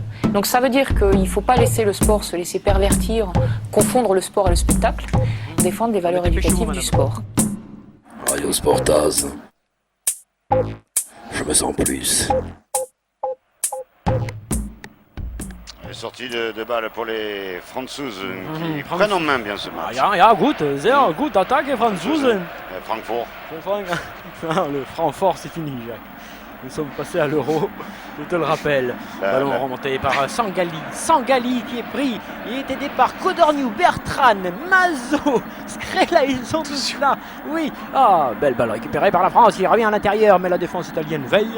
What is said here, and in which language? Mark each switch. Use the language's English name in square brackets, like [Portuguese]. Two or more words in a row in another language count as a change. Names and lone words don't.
[French] Donc ça veut dire qu'il ne faut pas laisser le sport se laisser pervertir, confondre le sport et le spectacle, défendre les valeurs éducatives du sport. Radio Sportaz. Je me sens plus. Sortie de balle pour les Franzoses qui prennent en main bien ce match. [German] Ja, gut, sehr gut, Attacke Franzosen. [French] Francfort. Le Francfort, c'est fini, Jacques. Nous sommes passés à l'Euro, je te le rappelle. Ballon remonté par Sangali. Sangali qui est pris. Il est aidé par Codorniou, Bertrand, Mazo, Scrella, ils sont tous là. Oui, belle balle récupérée par la France. Il revient à l'intérieur, mais la défense italienne veille.